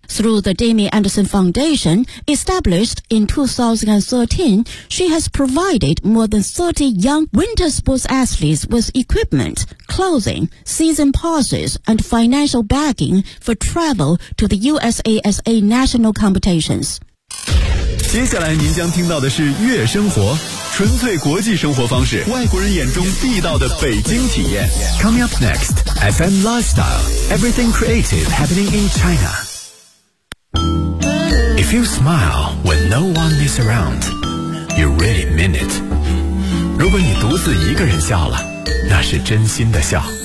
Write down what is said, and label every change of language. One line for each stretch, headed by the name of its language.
English: Through the Jimmy Anderson Foundation, established in 2013, she has provided more than 30 young winter sports athletes with equipment, clothing, season passes, and financial backing for travel to the USASA national competitions.
Chinese: 接下来您将听到的是月生活，纯粹国际生活方式，外国人眼中地道的北京体验。
English: Coming up next, FM Lifestyle, everything creative happening in China. If you smile when no one is around, you really mean it.
Chinese: 如果你独自一个人笑了，那是真心的笑。